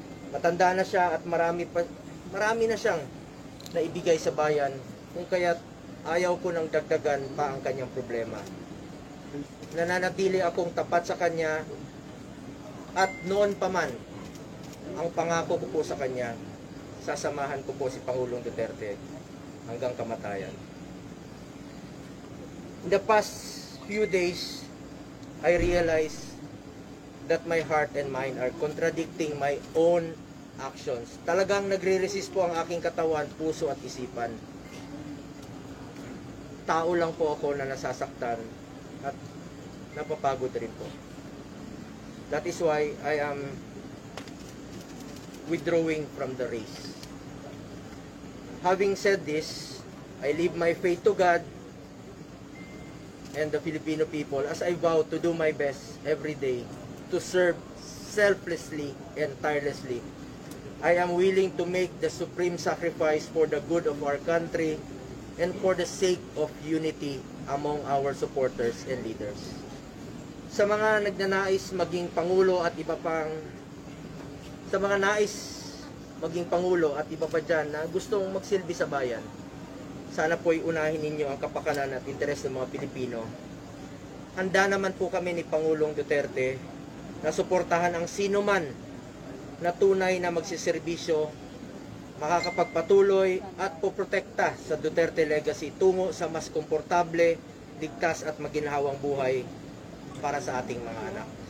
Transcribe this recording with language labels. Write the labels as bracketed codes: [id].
[tl] Matanda na siya at marami na siyang naibigay sa bayan, kung kaya't ayaw ko nang dagdagan pa ang kanyang problema. Nananatili akong tapat sa kanya at noon pa man, ang pangako ko po sa kanya, sasamahan ko po si Pangulong Duterte hanggang kamatayan. [en] In the past few days, I realized that my heart and mind are contradicting my own actions. [tl] Talagang nagre-resist po ang aking katawan, puso at isipan. Tao lang po ako na nasasaktan at napapagod rin po. [en] That is why I am withdrawing from the race. Having said this, I leave my faith to God and the Filipino people as I vow to do my best every day to serve selflessly and tirelessly. I am willing to make the supreme sacrifice for the good of our country and for the sake of unity among our supporters and leaders. [tl] Sa mga nagnanais maging Pangulo at iba pang sa mga nais maging Pangulo at iba pa dyan na gustong magsilbi sa bayan, sana po'y unahin ninyo ang kapakanan at interes ng mga Pilipino. Handa naman po kami ni Pangulong Duterte na suportahan ang sino man na tunay na magsiservisyo, makakapagpatuloy at poprotekta sa Duterte legacy tungo sa mas komportable, ligtas at maginhawang buhay para sa ating mga anak.